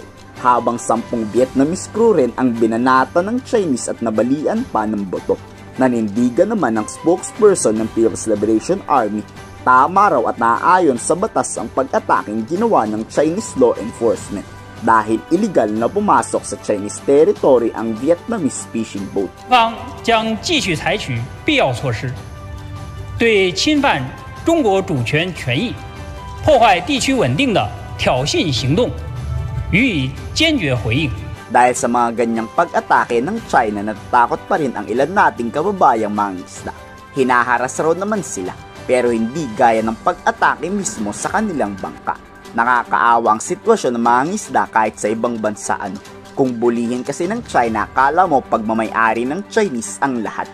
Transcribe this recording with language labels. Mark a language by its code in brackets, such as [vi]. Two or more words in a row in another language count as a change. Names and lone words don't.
[tl] Habang 10 [en] Vietnamese crew [tl] rin ang binanatan ng Chinese at nabalian pa ng boto. Nanindigan naman ng spokesperson ng People's Liberation Army, tama raw at naaayon sa batas ang pag-ataking ginawa ng [en] Chinese law enforcement [tl] dahil illegal na pumasok sa Chinese territory ang [en] Vietnamese fishing boat. [zh] 方将继续采取必要措施，对侵犯中国主权权益、破坏地区稳定的挑衅行动予以坚决回应。 [tl] Dahil sa mga ganyang pag-atake ng China, natatakot pa rin ang ilan nating kababayang mangingisda. Hinaharas raw naman sila, pero hindi gaya ng pag-atake mismo sa kanilang bangka. Nakakaawa ang sitwasyon ng mangingisda kahit sa ibang bansa. Kung bulihin kasi ng China, akala mo pagmamay-ari ng Chinese ang lahat.